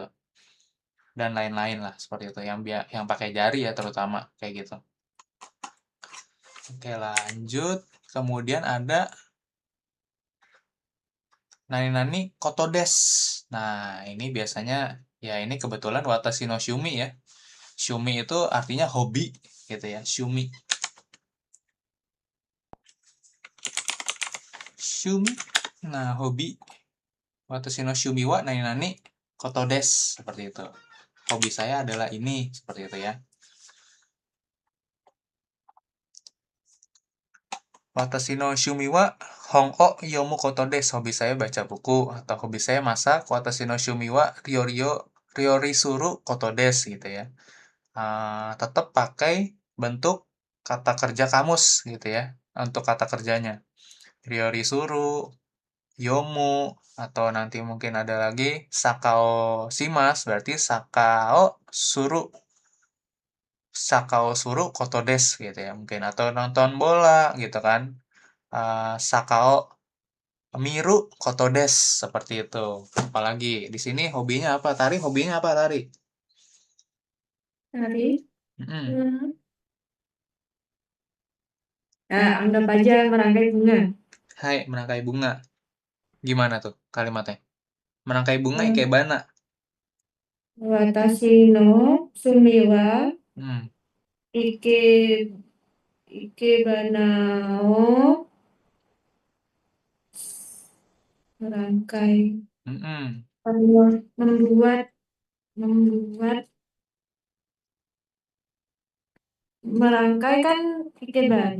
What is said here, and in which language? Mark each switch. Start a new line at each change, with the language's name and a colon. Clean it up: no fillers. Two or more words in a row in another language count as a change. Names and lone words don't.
Indonesian: Dan lain-lain lah. Seperti itu. Yang pakai jari ya terutama. Kayak gitu. Oke, lanjut. Kemudian ada
Japanese: 何ことです.
Indonesian: Nah, ini biasanya ya ini kebetulan
Japanese: 私の趣味
Indonesian: ya. Shumi itu artinya hobi gitu ya. Shumi. Shumi. Nah, hobi.
Japanese: 私の趣味は何ことです.
Indonesian: Seperti itu. Hobi saya adalah ini. Seperti itu ya.
Japanese: 私の趣味は本を読むことです.
Indonesian: Hobi saya baca buku atau hobi saya masak.
Japanese: 私の趣味はりょ料理することです
Indonesian: gitu ya. Tetap pakai bentuk kata kerja kamus gitu ya untuk kata kerjanya.
Japanese: 料理する、読む,
Indonesian: atau nanti mungkin ada lagi
Japanese: サッカーをします,
Indonesian: berarti
Japanese: サッカーをすることです
Indonesian: gitu ya mungkin, atau nonton bola gitu kan,
Japanese: サッカーを見ることです,
Indonesian: seperti itu. Apalagi di sini hobinya apa? Tari hobinya apa, Tari? Tari. Mm-mm. Anggap aja merangkai bunga. Hai, merangkai bunga. Gimana tuh kalimatnya? Merangkai bunga Hmm. ikebana.
Japanese: 私の趣味は Hmm. いけ生け花を merangkai. Mm-mm.
Indonesian: Membuat merangkai kan ikebana.